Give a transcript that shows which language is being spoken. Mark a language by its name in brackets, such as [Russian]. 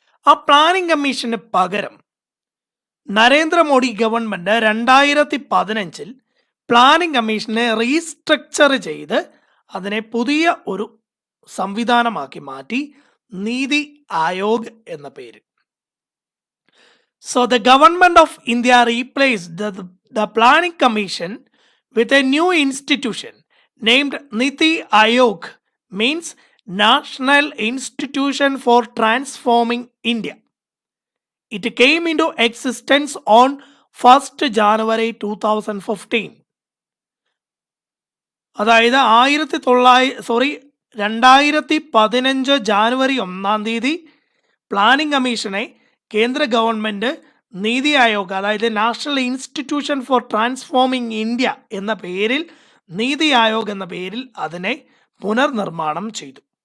[Malayalam] ആ planning commission പകരം Narendra Modi government 2015 planning കമ്മീഷനെ റീസ്ട്രക്ചർ ചെയ്ത് അതിനെ പുതിയ ഒരു സംവിധാനമാക്കി മാറ്റി, നീതി ആയോഗ് എന്ന പേര്. [English] So the government of India replaced the planning commission with a new institution named Niti Aayog, means National Institution for Transforming India. It came into existence on 1st January 2015. [Malayalam] അതായത് 2015 January 1 planning കമ്മീഷനെ കേന്ദ്ര ഗവൺമെന്റ് നീതി ആയോഗ്, അതായത് national institution for transforming India എന്ന പേരിൽ, നീതി ആയോഗ് എന്ന പേരിൽ അതിനെ പുനർനിർമ്മാണം ചെയ്തു.